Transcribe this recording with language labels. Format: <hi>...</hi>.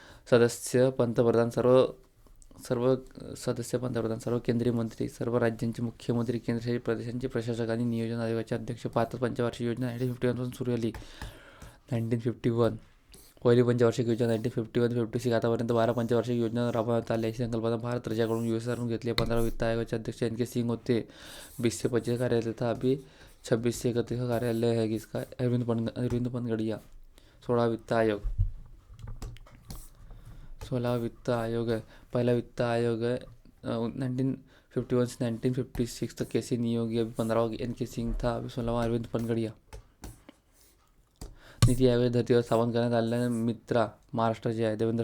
<mr>सदस्य पंतप्रधान, सर्व केंद्रीय मंत्री, सर्व राज्यांचे मुख्यमंत्री, केंद्रशासित प्रदेशांचे प्रशासक आणि नियोजन आयोगाचे अध्यक्ष पाहतात. पंचवार्षिक योजना 1951 पासून सुरू झाली. 1951 पहिली पंचवार्षिक योजना 1951-56 आतापर्यंत 12 पंचवार्षिक योजना राबवण्यात आल्या. ही संकल्पना भारत सरकारकडून यूएसआरकडून घेतली. 15 वित्त आयोगाचे अध्यक्ष एन के सिंग होते.</mr> <hi>20 से 25 कार्यालय था. अभी 26 से 31 कार्यालय है किसका? अरविंद पनगड़िया. 16 वित्त आयोग 16 वित्त आयोग है. पहला वित्त आयोग है 1951 से 1956 तक कैसी नियोगी. अभी 15वां एन के सिंग था. अभी 16वां अरविंद पनगड़िया.</hi> <mr>नीती आयोगाच्या धर्तीवर स्थापन करण्यात आलेल्या मित्रा महाराष्ट्राचे आहे.</mr>